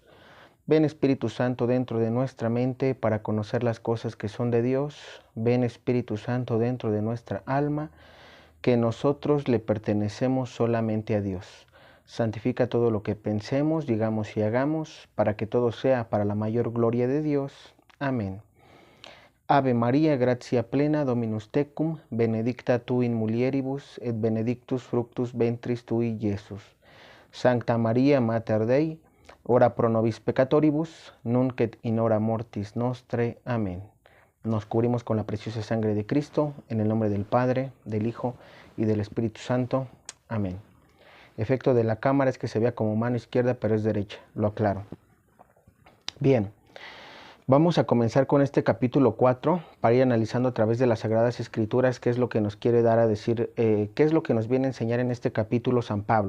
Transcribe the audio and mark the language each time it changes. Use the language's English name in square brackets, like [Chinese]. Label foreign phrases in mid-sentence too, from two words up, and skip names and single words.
[Spanish] Ven Espíritu Santo dentro de nuestra mente para conocer las cosas que son de Dios. Ven Espíritu Santo dentro de nuestra alma, que nosotros le pertenecemos solamente a Dios. Santifica todo lo que pensemos, digamos y hagamos, para que todo sea para la mayor gloria de Dios. Amén. [Latin] Ave María, gratia plena, Dominus tecum, benedicta tu in mulieribus, et benedictus fructus ventris tui, Iesus. Sancta Maria, Mater Dei, ora pro nobis peccatoribus, nunc et in hora mortis nostre. [Spanish] Amén. Nos cubrimos con la preciosa sangre de Cristo, en el nombre del Padre, del Hijo y del Espíritu Santo. Amén. Efecto de la cámara es que se vea como mano izquierda, pero es derecha, lo aclaro. Bien. Vamos a comenzar con este capítulo 4 para ir analizando a través de las Sagradas Escrituras qué es lo que nos quiere dar a decir, qué es lo que nos viene a enseñar en este capítulo San Pablo.